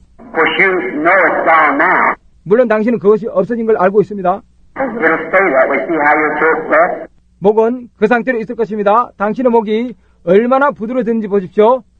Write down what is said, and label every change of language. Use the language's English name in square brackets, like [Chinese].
[English] Of course, you know it's gone now. [Korean] 물론 당신은 그것이 없어진 걸 알고 있습니다. [English] It'll stay that way. See how your throat flex? [Korean] 목은 그 상태로 있을 것입니다. 당신의 목이 얼마나 부드러워졌는지 보십시오.